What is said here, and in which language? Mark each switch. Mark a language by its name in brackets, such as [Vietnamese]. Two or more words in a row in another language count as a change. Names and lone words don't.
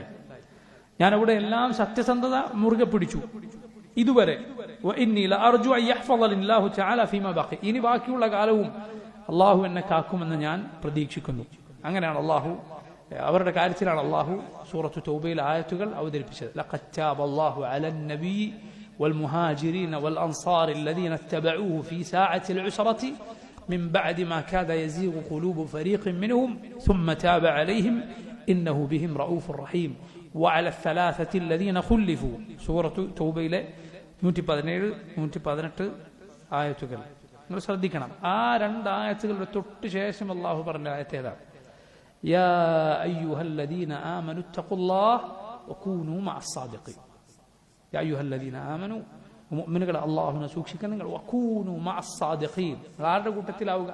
[Malayalam] ഞാൻ അവിടെ എല്ലാം സത്യസന്ധത മുറുകെ പിടിച്ചു ഇതുവരെ. ഇനി ബാക്കിയുള്ള കാലവും അള്ളാഹു എന്നെ കാക്കുമെന്ന് ഞാൻ പ്രതീക്ഷിക്കുന്നു. അങ്ങനെയാണ് അള്ളാഹു, അവരുടെ കാര്യത്തിലാണ് അള്ളാഹു സൂറത്തു തൗബയിൽ ആയത്തുകൾ അവതരിപ്പിച്ചത്. [Arabic] لقد تاب الله على النبي والمهاجرين والأنصار الذين اتبعوه في ساعة العسرة من بعد ما كاد يزيغ قلوب فريق منهم ثم تاب عليهم إنه بهم رؤوف رحيم وعلى الثلاثة الذين خلفوا. [Malayalam] سورة توبة 117-118 ആയത്തുകൾ നിങ്ങൾ ശ്രദ്ധിക്കണം. ആ രണ്ട് ആയത്തുകളുടെ തൊട്ട് ശേഷം അള്ളാഹു പറഞ്ഞ ആയത്ത് ഏതാണ്? [Arabic] يا أيها الذين آمنوا اتقوا الله وكونوا مع الصادقين. يا أيها الذين آمنوا, [Malayalam] മുഅ്മിനുകളെ അല്ലാഹുവിനെ സൂക്ഷിക്കാൻ നിങ്ങൾ [Arabic] وكونوا مع الصادقين, [Malayalam] ആരുടെ കൂട്ടത്തിലാവുക?